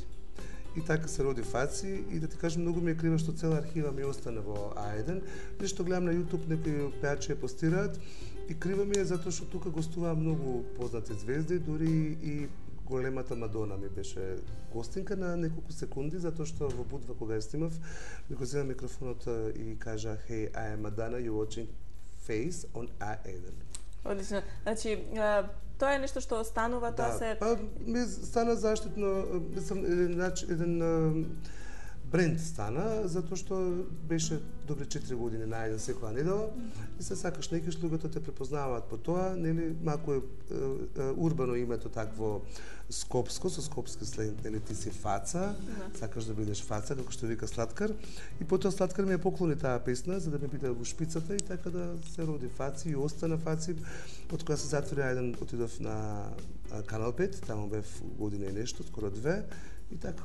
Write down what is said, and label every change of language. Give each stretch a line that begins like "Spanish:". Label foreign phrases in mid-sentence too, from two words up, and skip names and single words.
Macedonian: И така се роди Фаци и да ти кажам многу ми е крива што цела архива ми остана во А1. Нешто гледам на YouTube некои пејачи ја постираат и крива ми е затоа што тука гостуваа многу познати звезди, дури и големата Мадона ми беше гостинка на неколку секунди, затоа што во Будва кога ја снимав, ми го зема микрофонот и кажа
English: "Hey, I am Madonna, you watching Face on A1".
Macedonian: Одлично. Значи, тоа е нешто што останува, тоа се... Па ми стана заштитно, мислам, еден бренд стана, затоа што беше добри 4 години на еден секоја недела и се сакаш некој луѓето те препознаваат по тоа, нели, малку е урбано името такво скопско, со скопски сленг, нели, ти си Фаца, сакаш да бидеш Фаца, како што вика Слаткар, и потоа Слаткар ми ја поклони таа песна за да ми биде во шпицата и така да се роди Фаци и остана Фаци, од кога се затвори еден, отидов на Канал 5, таму бев година и нешто, скоро 2 и така.